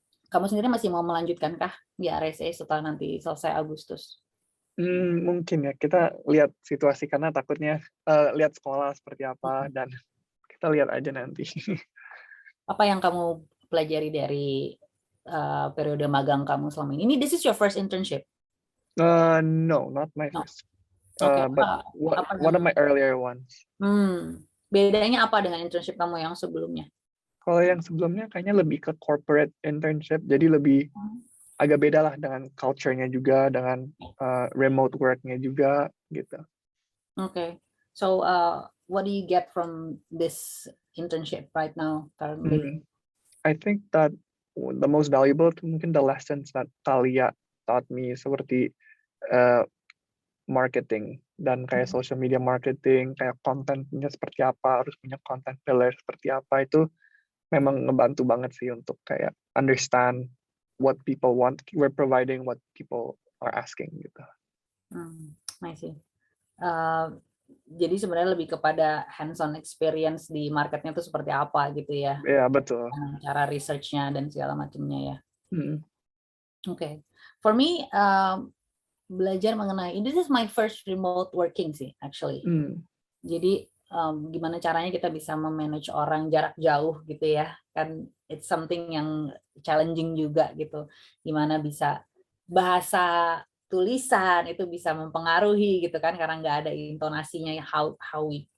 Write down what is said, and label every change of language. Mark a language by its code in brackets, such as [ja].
[id] Kamu sendiri masih mau melanjutkan kah di RSA setelah nanti selesai Agustus? Mungkin ya, kita lihat situasi karena takutnya lihat sekolah seperti apa dan kita lihat aja nanti. Apa yang kamu pelajari dari periode magang kamu selama ini? [en] This is your first internship? No, not my first. Okay. But one of my earlier ones. [id] Bedanya apa dengan internship kamu yang sebelumnya? Kalau yang sebelumnya kayaknya lebih ke corporate internship, jadi lebih agak beda lah dengan culture-nya juga, dengan remote work-nya juga gitu. [en] Okay. So what do you get from this internship right now currently? I think that the most valuable [id] mungkin [en] the lessons that Talia taught me, [id] seperti marketing dan kayak social media marketing, kayak kontennya seperti apa, harus punya content pillar seperti apa, itu memang ngebantu banget sih untuk kayak [en] understand what people want. We're providing what people are asking gitu. [id] I see. Jadi sebenarnya lebih kepada hands-on experience di marketnya itu seperti apa gitu ya? Iya, betul. Cara research-nya dan segala macamnya ya. [en] Okay. For me, [id] belajar mengenai, [en] this is my first remote working sih actually. [id] Jadi gimana caranya kita bisa memanage orang jarak jauh gitu ya, kan [en] it's something [id] yang challenging juga gitu. Gimana bisa bahasa tulisan itu bisa mempengaruhi gitu kan, karena nggak ada intonasinya, [en] how we